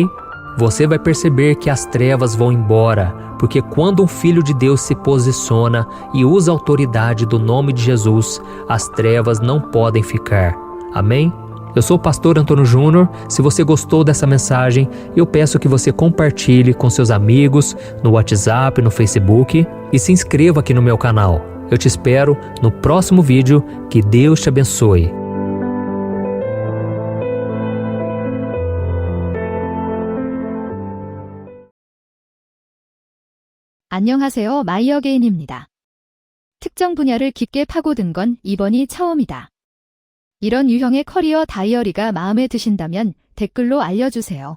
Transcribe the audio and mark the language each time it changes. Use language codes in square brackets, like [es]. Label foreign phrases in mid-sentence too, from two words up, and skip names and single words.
[pt] Você vai perceber que as trevas vão embora, porque quando um filho de Deus se posiciona e usa a autoridade do nome de Jesus, as trevas não podem ficar. Amém? Eu sou o pastor Antônio Júnior. Se você gostou dessa mensagem, eu peço que você compartilhe com seus amigos no WhatsApp, no Facebook e se inscreva aqui no meu canal. Eu te espero no próximo vídeo. Que Deus te abençoe. [ko] 안녕하세요. 마이어게인입니다. 특정 분야를 깊게 파고든 건 이번이 처음이다. 이런 유형의 커리어 다이어리가 마음에 드신다면 댓글로 알려주세요.